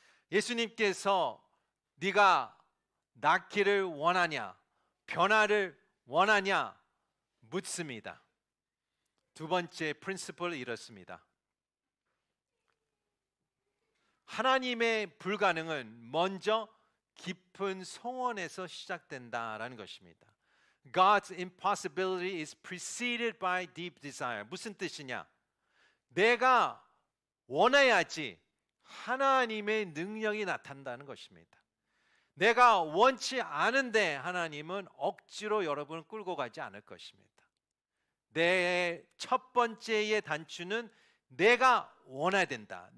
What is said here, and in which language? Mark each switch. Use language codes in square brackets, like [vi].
[ko] 예수님께서 네가 낫기를 원하냐, 변화를 원하냐 묻습니다. 두 번째 프린시플은 이렇습니다. 하나님의 불가능은 먼저 깊은 소원에서 시작된다라는 것입니다. [en] God's impossibility is preceded by deep desire. [ko] 무슨 뜻이냐? 내가 원해야지 하나님의 능력이 나타난다는 것입니다. 내가 원치 않은데 하나님은 억지로 여러분을 끌고 가지 않을 것입니다. 내 첫 번째의 단추는 내가 원해야 된다.